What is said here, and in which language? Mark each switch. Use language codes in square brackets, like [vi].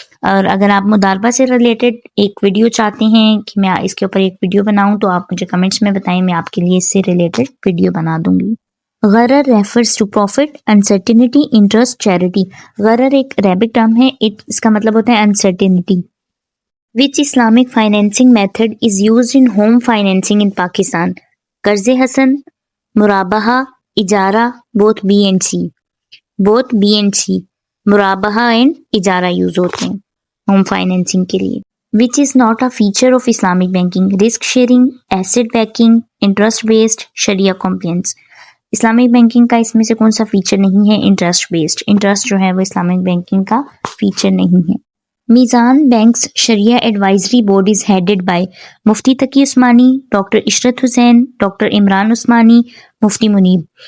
[ur] اور اگر آپ مضاربہ سے ریلیٹڈ ایک ویڈیو چاہتے ہیں کہ میں اس کے اوپر ایک ویڈیو بناؤں تو آپ مجھے کمنٹس میں بتائیں، میں آپ کے لیے اس سے ریلیٹڈ ویڈیو بنا دوں گی. غرر refers to profit, uncertainty, interest, charity. غرر ایک عربک ٹرم ہے، اس کا مطلب ہوتا ہے uncertainty. [en] Which Islamic financing method is used in home financing in Pakistan? [ur] قرض حسن، مرابحہ، اجارہ، [en] both B and C. both B and C. [ur] مرابحہ and اجارہ یوز ہوتے ہیں ہوم فائنینسنگ کے لیے. [en] Which is not a feature of Islamic banking? risk sharing، asset backing، interest based، Shariah compliance. [ur] Islamic banking کا اس میں سے کون سا فیچر نہیں ہے؟ Interest based. انٹرسٹ جو ہے وہ اسلامک بینکنگ کا فیچر نہیں ہے. میزان banks Shariah advisory board is headed by Mufti Taqi Usmani, doctor Ishrat Hussain, doctor Imran Usmani, Mufti Muneeb.